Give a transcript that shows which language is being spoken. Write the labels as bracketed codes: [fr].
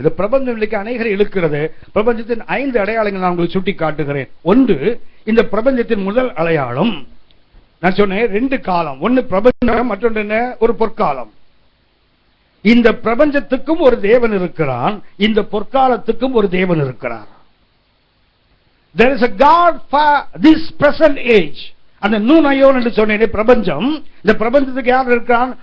[ta] இந்த பிரபஞ்சம் இன்னைக்கு அநேகரை இழுக்கிறது. பிரபஞ்சத்தின் 5 அடையாளங்கள் நான் உங்களுக்கு சுட்டி காட்டுகிறேன். ஒன்று, இந்த பிரபஞ்சத்தின் முதல் அடையாளம் நான் சொன்னேன் 2 காலம். ஒன்னு பிரபஞ்சம், மற்றொன்று என்ன, ஒரு பொற்காலம். இந்த பிரபஞ்சத்துக்கும் ஒரு தேவன் இருக்கிறான், இந்த பொற்காலத்துக்கும் ஒரு தேவன் இருக்கிறார். [en] There is a God for this present age. [ta] அந்த நூனயோன் என்று சொன்னேன் பிரபஞ்சம். இந்த பிரபஞ்சத்துக்கு யார் இருக்கிறான்?